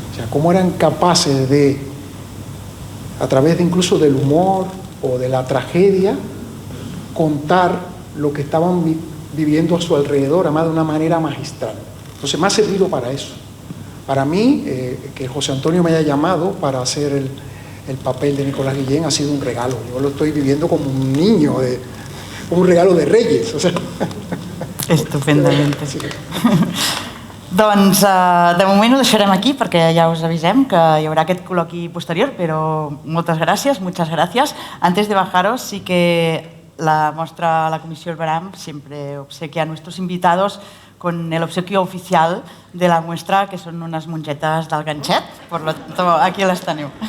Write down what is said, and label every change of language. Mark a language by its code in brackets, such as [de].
[es] O sea, cómo eran capaces de, a través de incluso del humor o de la tragedia, contar lo que estaban viviendo a su alrededor, además de una manera magistral. Entonces me ha servido para eso. Para mí, que José Antonio me haya llamado para hacer el papel de Nicolás Guillén ha sido un regalo. Yo lo estoy viviendo como un niño, un regalo de Reyes. O sea. Estupendamente. Sí. [ca] Doncs de moment ho deixarem aquí perquè ja us avisem que hi haurà aquest col·loqui posterior, però [es] muchas gracias. Antes de bajaros, sí que la Comisión Baram siempre obsequia a nuestros invitados con el obsequio oficial de la muestra, que son unas mongetas del ganxet. Por lo tanto, [ca] aquí les teniu.